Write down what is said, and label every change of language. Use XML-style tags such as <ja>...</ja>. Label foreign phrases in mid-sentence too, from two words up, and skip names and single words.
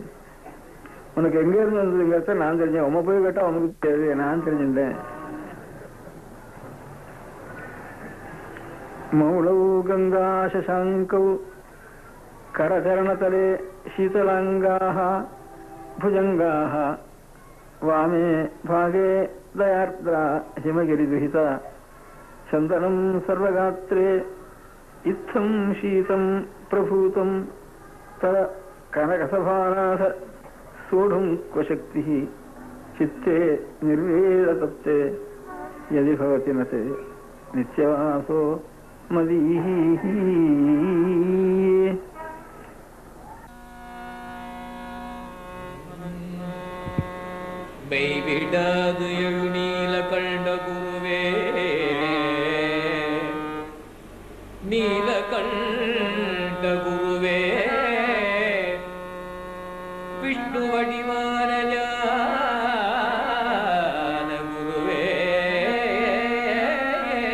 <ta>உனக்கு எங்க இருந்து வந்ததுங்கிறத நான் தெரிஞ்சேன். உம போய் கேட்டா உனக்கு தெரியுது, நான் தெரிஞ்சுட்டேன்.</ta> <sa>मौलौ गङ्गा शशाङ्कौ करचरणतले शीतलाङ्गाः भुजङ्गाः वामे भागे दयार्द्रा हिमगिरिदुहिता चन्दनं सर्वगात्रे इत्थं शीतं प्रभूतं तव कनकसभानाथ सोढुं क्व शक्तिः चित्ते निर्वेदतप्ते यदि भवति न ते नित्यवासो मदीः.</sa> <ta>மெய்விடாது எழுநீல கண்ட குருவே நீல கண்ட குருவே விஷ்ணு வடிவான ஞான குருவே</ta>